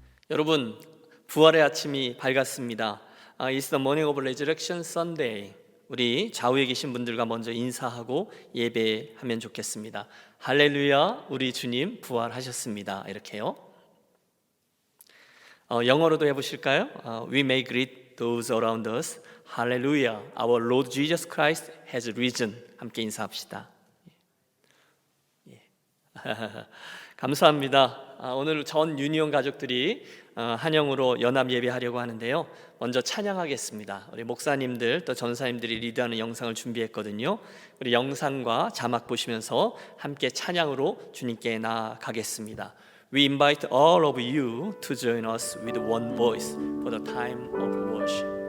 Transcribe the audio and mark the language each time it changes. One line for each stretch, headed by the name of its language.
Korean: 여러분, 부활의 아침이 밝았습니다.
English: It's the morning of resurrection Sunday.
Korean: 우리 좌우에 계신 분들과 먼저 인사하고 예배하면 좋겠습니다. 할렐루야, 우리 주님 부활하셨습니다. 이렇게요. 영어로도 해보실까요?
English: We may greet those around us. Hallelujah, our Lord Jesus Christ has risen.
Korean: 함께 인사합시다. 감사합니다. 오늘 전 유니온 가족들이 한영으로 연합 예배하려고 하는데요. 먼저 찬양하겠습니다. 우리 목사님들 또 전사님들이 리드하는 영상을 준비했거든요. 우리 영상과 자막 보시면서 함께 찬양으로 주님께 나아가겠습니다.
English: We invite all of you to join us with one voice for the time of worship.